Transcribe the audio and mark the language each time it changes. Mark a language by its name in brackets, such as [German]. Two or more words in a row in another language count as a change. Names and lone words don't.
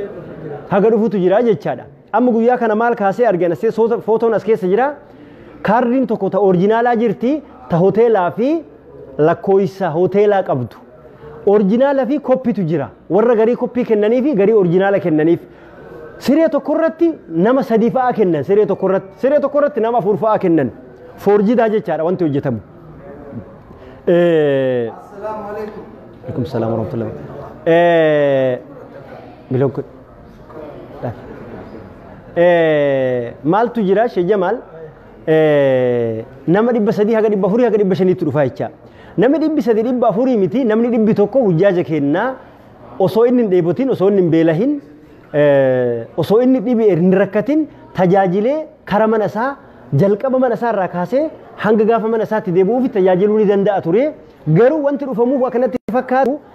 [Oromo] haga dhufutu jira jechaadha amma guyyaa kana maal kaasee argina see footoon as keessa jira kaardiin tokko ta orijinaalaa jirti ta hoteelaa fi lakkooysa hoteelaa qabdu orijinaala fi koppiitu jira warra garii koppii kennanii fi garii orijinaala kennaniif siree tokko irratti nama 3 fa'aa kennan siree tokko irratti nama 4 fa'aa kennan forjidaa jechaadha wanti hojjetamu [Arabic] السلام عليكم. عليكم السلام ورحمة الله [Oromo] bilok maaltu jira Sheikh Jamal nama 300 haga 400 haga 500 dhufa jecha namni 300 400 miti namni 100 hujjaaja kenna osoo inni hin dheebotin osoo inni hin beelahin osoo inni dhibee hin rakkatin tajaajilee kara mana isaa jalqaba mana isaa irraa kaasee hanga gaafa mana isaatti deebi'uuf tajaajiluu ni danda'a ture garuu wanti dhufamuuf akkanatti fakkaatu